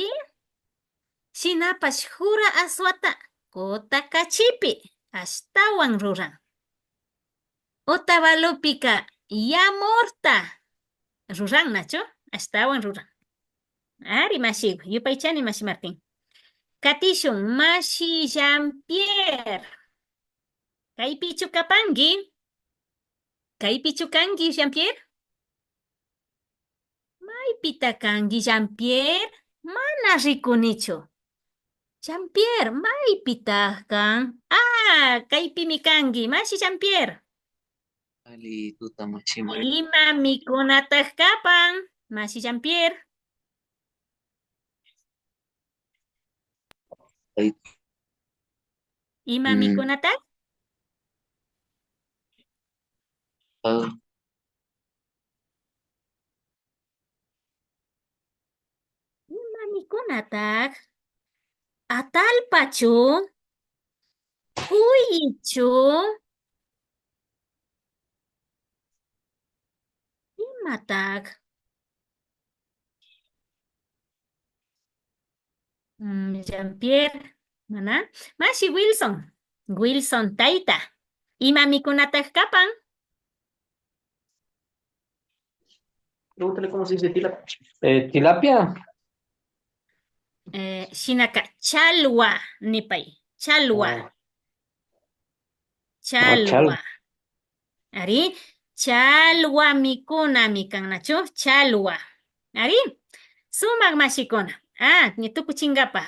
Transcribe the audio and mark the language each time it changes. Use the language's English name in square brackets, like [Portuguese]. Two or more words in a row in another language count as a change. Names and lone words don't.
[Quechua] Shinapash jura aswata. Kota kachipi. Ashtawan ruran. Otavalopica. Yamorta. Ruran nacho. Ashtawan ruran. Ari Mashi. Yupaychani Mashi Martín. Katishun Mashi Jean-Pierre. Kaipichu kapangi. Kaipichu kangi Jean-Pierre. Maipita kangi Jean-Pierre. Mana rikunichu. Jean-Pierre, maipita kan. Kaipimi kangi. Mashi Jean-Pierre. Ali tuta machimari. Ima mikunataq kapan. Mashi Jean-Pierre. Ima mikunataq? Ima mikunataq? Atalpachu. Huichu. Imataq? Jean-Pierre. Mana? Mashi Wilson. Wilson Taita. Ima mikunataq kapan? [Spanish] Pregúntale cómo se dice tilapia. [Quechua] Tilapia. Shinaka, chalwa, nipay. Chalwa. Chalwa. Ari, chalwa mikuna mikannachu, chalwa. Ari, sumak mashikuna. Nituku chingapa.